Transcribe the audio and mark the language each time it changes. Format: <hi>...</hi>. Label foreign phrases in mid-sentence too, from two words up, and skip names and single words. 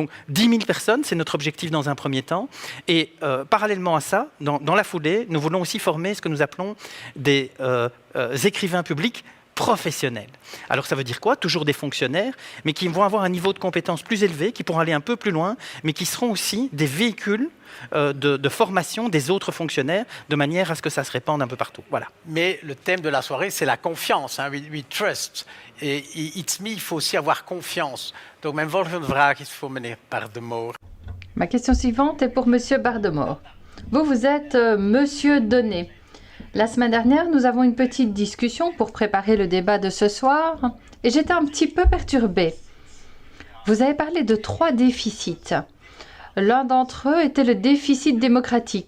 <fr>Donc 10 000 personnes, c'est notre objectif dans un premier temps, et parallèlement parallèlement à ça, dans la foulée, nous voulons aussi former ce que nous appelons des écrivains publics professionnels. Alors ça veut dire quoi? Toujours des fonctionnaires, mais qui vont avoir un niveau de compétence plus élevé, qui pourront aller un peu plus loin, mais qui seront aussi des véhicules de formation des autres fonctionnaires, de manière à ce que ça se répande un peu partout. Voilà. Mais le thème de la soirée, c'est la confiance. Hein,</fr> <en>we trust.</en> <fr>Et It's Me, il faut aussi avoir confiance.</fr> <nl>Donc mijn volgende vraag is voor meneer Bardemore.</nl> <fr>Ma question suivante est pour Monsieur Bardemore. Vous êtes Monsieur Donnet. La semaine dernière, nous avons une petite discussion pour préparer le débat de ce soir et j'étais un petit peu perturbée. Vous avez parlé de 3 déficits. L'un d'entre eux était le déficit démocratique.</fr>